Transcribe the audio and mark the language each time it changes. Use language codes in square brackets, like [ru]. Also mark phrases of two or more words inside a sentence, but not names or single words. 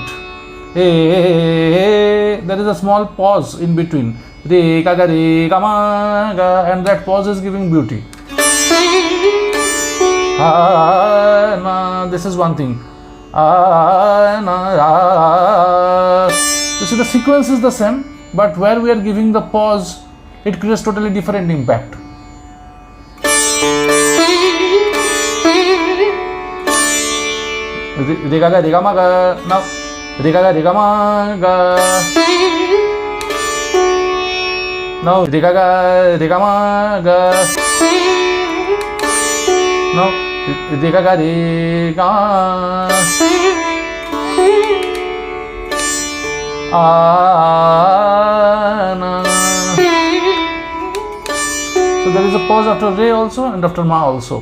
[en] There is a small pause in between re ga ga re ga ma ga, and that pause is giving beauty. This is one thing. You see the sequence is the same, but where we are giving the pause, it creates totally different impact. Re ga ga re ga ma ga. Now re ga ga re ga ma ga. Now re ga ga re ga ma ga. Now re ga ga re ga. Na. So there is a pause after re also and after ma also.